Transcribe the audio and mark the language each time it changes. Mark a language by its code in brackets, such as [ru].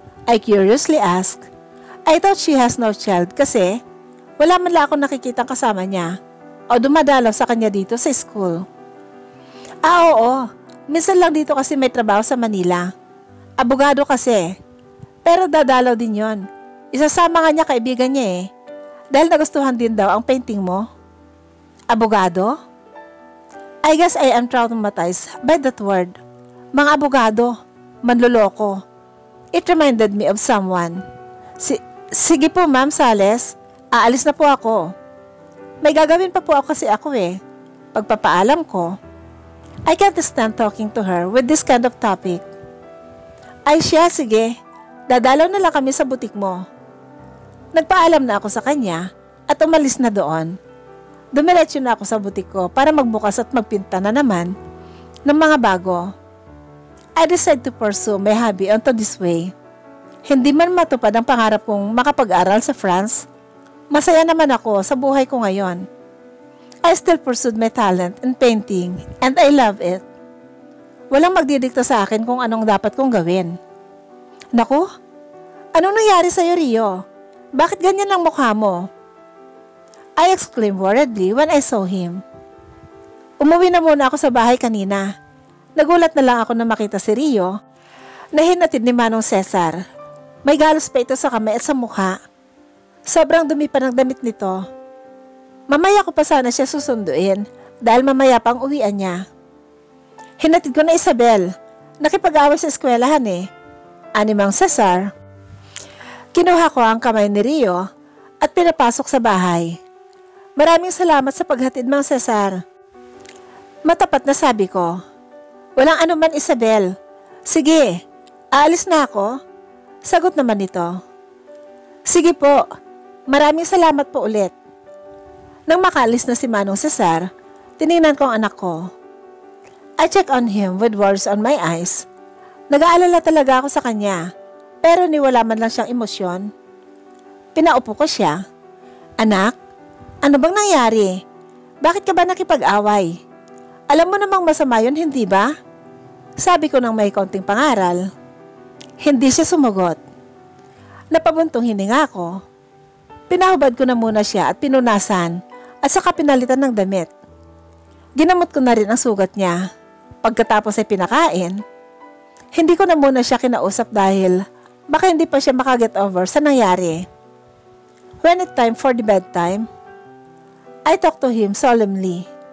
[en] I curiously asked. I thought she has no child [tl] kasi wala man lang ako nakikitang kasama niya o dumadalaw sa kanya dito sa school. Oo. Minsan lang dito kasi may trabaho sa Manila. Abogado kasi. Pero dadalaw din yon. Isasama nga niya kaibigan niya eh. Dahil nagustuhan din daw ang painting mo. Abogado? [en] I guess I am traumatized by that word. [tl] Mga abogado. Manloloko. [en] It reminded me of someone. [tl] Sige po Ma'am Sales. Aalis na po ako. May gagawin pa po ako kasi ako eh. Pagpapaalam ko. [en] I can't stand talking to her with this kind of topic. [tl] Ay siya, sige. Dadalaw na lang kami sa butik mo. Nagpaalam na ako sa kanya at umalis na doon. Dumiretso na ako sa butik ko para magbukas at magpinta na naman ng mga bago. [en] I decided to pursue my hobby onto this way. [tl] Hindi man matupad ang pangarap kong makapag-aral sa France, masaya naman ako sa buhay ko ngayon. [en] I still pursued my talent in painting and I love it. [tl] Walang magdidikta sa akin kung anong dapat kong gawin. Naku, anong nangyari sa'yo, Rio? Bakit ganyan ang mukha mo? [en] I exclaimed worriedly when I saw him. [tl] Umuwi na muna ako sa bahay kanina. Nagulat na lang ako na makita si Rio na hinatid ni Manong Cesar. May galos pa ito sa kamay at sa mukha. Sobrang dumi pa ng damit nito. Mamaya ko pa sana siya susunduin dahil mamaya pang uwian niya. Hinatid ko na Isabel. Nakipag-away sa eskwelahan eh. Ani Mang Cesar. Kinuha ko ang kamay ni Rio at pinapasok sa bahay. Maraming salamat sa paghatid, Mang Cesar. Matapat na sabi ko. Walang anuman, Isabel. Sige, aalis na ako. Sagot naman nito. Sige po, maraming salamat po ulit. Nang makaalis na si Manong Cesar, tinignan ko ang anak ko. [en] I checked on him with words on my eyes. [tl] Nag-aalala talaga ako sa kanya, pero niwala man lang siyang emosyon. Pinaupo ko siya. Anak, ano bang nangyari? Bakit ka ba nakipag-away? Alam mo namang masama yun, hindi ba? Sabi ko nang may konting pangaral. Hindi siya sumagot. Napabuntong hininga ko. Pinahubad ko na muna siya at pinunasan at saka pinalitan ng damit. Ginamot ko na rin ang sugat niya. Pagkatapos ay pinakain. Hindi ko na muna siya kinausap dahil baka hindi pa siya makaget over sa nangyari. [en] When it time for the bedtime, I talked to him solemnly.